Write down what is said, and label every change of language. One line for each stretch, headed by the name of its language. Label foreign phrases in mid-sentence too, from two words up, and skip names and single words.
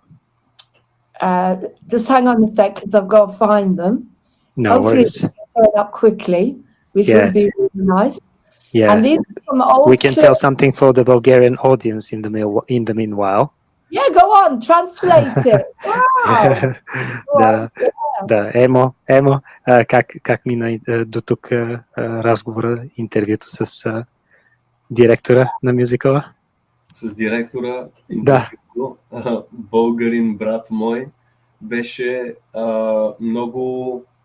English: Just hang on a sec, because I've got to find them. No Hopefully worries. they can turn up quickly, which would be really nice. Yeah. And these are some old We can clips. tell something for the Bulgarian audience in the meanwhile. Yeah, go on, translate it. Wow.
Bulgarian: Да, Емо, как мина до тук разговора, интервюто с директора на мюзикъла? С директора, Да. българин брат мой, беше много...